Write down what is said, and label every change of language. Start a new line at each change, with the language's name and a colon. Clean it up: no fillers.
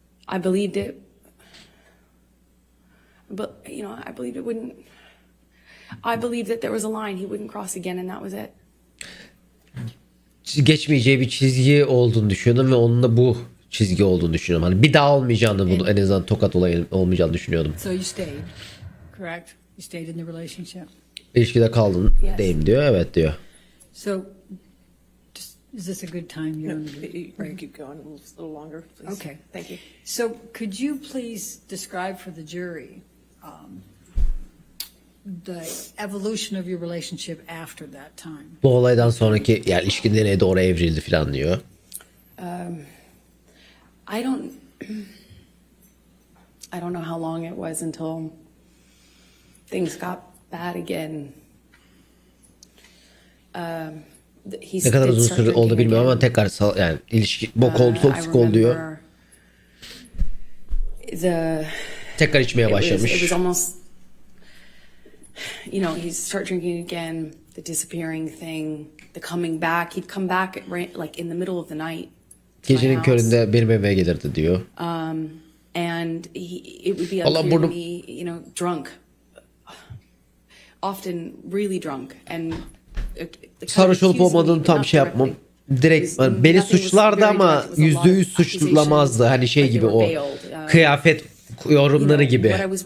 English: I believed it, but you know, I believed it wouldn't. I believed that there was a line he wouldn't cross again, and that was it.
Turkish: Geçmeyeceği bir çizgi olduğunu düşünüyordum ve onun da bu çizgi olduğunu düşünüyorum. Hani bir daha olmayacağını, bunu en azından tokat olayı olmayacağını düşünüyordum.
English: So you stayed, correct? You stayed in the relationship.
Turkish: İlişkide kaldın, yes. Deyim diyor, evet diyor.
English: So, is this a good time? You keep going a little longer, please. Okay, Thank you. So, could you please describe for the jury the evolution of your relationship after that time?
Turkish: Bu olaydan sonraki yani ilişkin nereye doğru evrildi falan diyor.
English: I don't know how long it was until things got bad again.
Turkish: Ne kadar uzun süre oldu bilmiyorum ama tekrar yani ilişki bok oldu, toksik oldu diyor. Tekrar içmeye başlamış.
English: It was almost, you know, he'd start drinking again, the disappearing thing, the coming back. He'd come back like in the middle of the night.
Turkish: Gecenin köründe benim evime gelirdi diyor.
English: And it would be unclear to me, you know, drunk. Often really drunk and
Turkish: sarhoş olup olmadığını tam şey yapmam. Direkt beni suçlardı ama %100 suçlamazdı. Hani şey gibi, o kıyafet yorumları gibi.